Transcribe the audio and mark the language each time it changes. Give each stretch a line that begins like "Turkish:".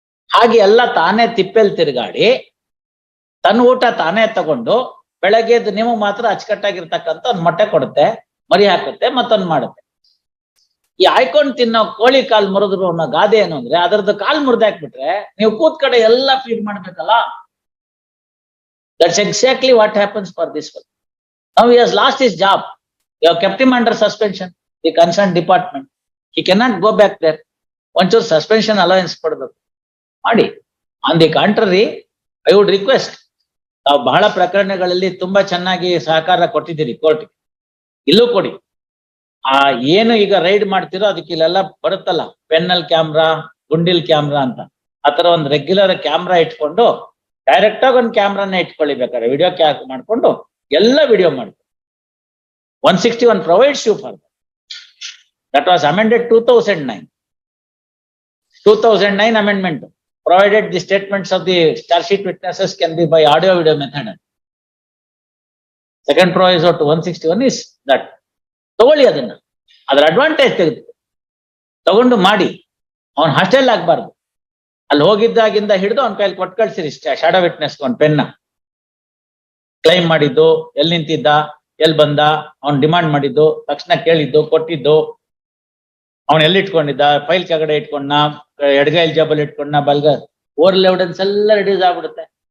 Kannada: ಹಾಗೆ ಎಲ್ಲ ತಾನೇ ತಿಪ್ಪೆಲ್ ತಿರುಗಾಡಿ ತನ್ನ ಊಟ ತಾನೇ ತಗೊಂಡು ಬೆಳಗ್ಗೆದ್ದು ನೀವು ಮಾತ್ರ ಅಚ್ಚುಕಟ್ಟಾಗಿರ್ತಕ್ಕಂಥ ಒಂದ್ ಮೊಟ್ಟೆ ಕೊಡುತ್ತೆ, ಮರಿ ಹಾಕುತ್ತೆ, ಮತ್ತೊಂದ್ ಮಾಡುತ್ತೆ. ಈ ಆಯ್ಕೊಂಡ್ ತಿನ್ನೋ ಕೋಳಿ ಕಾಲ್ ಮುರಿದ್ರು ಅನ್ನೋ ಗಾದೆ ಏನು ಅಂದ್ರೆ, ಅದರದ್ದು ಕಾಲ್ ಮುರಿದಾಕ್ಬಿಟ್ರೆ ನೀವು ಕೂತ್ ಕಡೆ ಎಲ್ಲ ಫೀಡ್ ಮಾಡ್ಬೇಕಲ್ಲ.
English: That's exactly what happens for this one. Now he has lost his job. You have kept him under suspension, the concerned department. He cannot go back there. Once suspension allowance
Kannada: ಕೊಡಬೇಕು ಮಾಡಿ.
English: on the contrary, I would request,
Kannada: ತಾವು ಬಹಳ ಪ್ರಕರಣಗಳಲ್ಲಿ ತುಂಬಾ ಚೆನ್ನಾಗಿ ಸಹಕಾರ ಕೊಟ್ಟಿದ್ದೀರಿ ಕೋರ್ಟ್ಗೆ, ಇಲ್ಲೂ ಕೊಡಿ. ಏನು ಈಗ ರೈಡ್ ಮಾಡ್ತಿರೋ ಅದಕ್ಕೆ ಇಲ್ಲೆಲ್ಲ ಬರುತ್ತಲ್ಲ, ಪೆನ್ನಲ್ ಕ್ಯಾಮ್ರಾ, ಗುಂಡಿಲ್ ಕ್ಯಾಮ್ರಾ ಅಂತ. ಆತರ ಒಂದು ರೆಗ್ಯುಲರ್ ಕ್ಯಾಮ್ರಾ ಇಟ್ಕೊಂಡು ಡೈರೆಕ್ಟ್ ಆಗಿ ಒಂದು ಕ್ಯಾಮ್ರಾನ ಇಟ್ಕೊಳ್ಳಿ, ಬೇಕಾದ್ರೆ ವಿಡಿಯೋ ಕ್ಯಾಪ್ ಮಾಡ್ಕೊಂಡು ಎಲ್ಲ ವಿಡಿಯೋ ಮಾಡ್ತಾರೆ.
English: 161 provides you for that. That was amended 2009. 2009 amendment provided the statements of the charge sheet witnesses can be by audio video method. Second proviso to 161 is that.
Kannada: ತಗೊಳ್ಳಿ ಅದನ್ನ, ಅದರ ಅಡ್ವಾಂಟೇಜ್ ತಗೊಂಡು ಮಾಡಿ. ಅವನ್ hostel ಆಗ್ಬಾರ್ದು. ಅಲ್ಲಿ ಹೋಗಿದ್ದಾಗಿಂದ ಹಿಡಿದು ಅವನ ಕೈಲಿ ಕೊಟ್ಟು ಕಳ್ಸಿರಿ ಶಾಡೋ ವಿಟ್ನೆಸ್ ಒಂದು ಪೆನ್ನ. ಕ್ಲೈಮ್ ಮಾಡಿದ್ದು, ಎಲ್ಲಿ ನಿಂತಿದ್ದ, ಎಲ್ಲಿ ಬಂದ, ಅವ್ನು ಡಿಮಾಂಡ್ ಮಾಡಿದ್ದು, ತಕ್ಷಣ ಕೇಳಿದ್ದು, ಕೊಟ್ಟಿದ್ದು, ಅವನ್ ಎಲ್ಲಿ ಇಟ್ಕೊಂಡಿದ್ದ, ಫೈಲ್ ಕೆಳಗಡೆ ಇಟ್ಕೊಂಡ, ಎಡಗೈಲ್ ಜಾಬಲ್ಲಿ ಇಟ್ಕೊಂಡ, ಬಲ್ಗ, ಓರಲ್ ಎವಿಡೆನ್ಸ್ ಎಲ್ಲ ರೆಡ್ಯೂಸ್ ಆಗ್ಬಿಡುತ್ತೆ.